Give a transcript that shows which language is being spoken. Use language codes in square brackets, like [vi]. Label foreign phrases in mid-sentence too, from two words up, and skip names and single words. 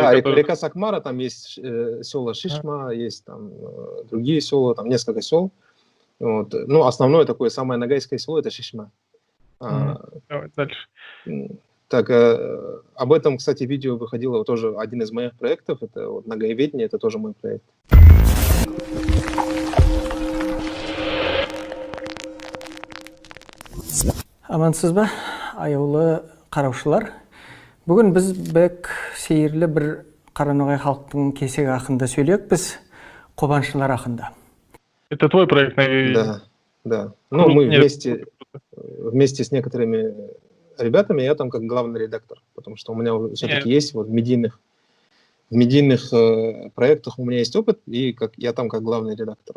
[ru] Да, река Сакмара, там есть села Шишма, есть там другие села, там несколько сел. Вот. Ну, основное такое, самое нагайское село – это Шишма. Давай дальше. Так, об этом, кстати, видео выходило тоже один из моих проектов, это вот Нагаеведение, это тоже мой проект. [nog] Амансыз ба, аяулы қараушылар. Бүгін біз бек сейірлі бір Қараноғай халықтың кесегі ақында сөйлейікпіз, Қобаншылар ақында. [ru] Это твой проект, наверное? Да. Ну, мы вместе с некоторыми ребятами, я там как главный редактор, потому что у меня все-таки есть вот в медийных проектах у меня есть опыт, и я там как главный редактор.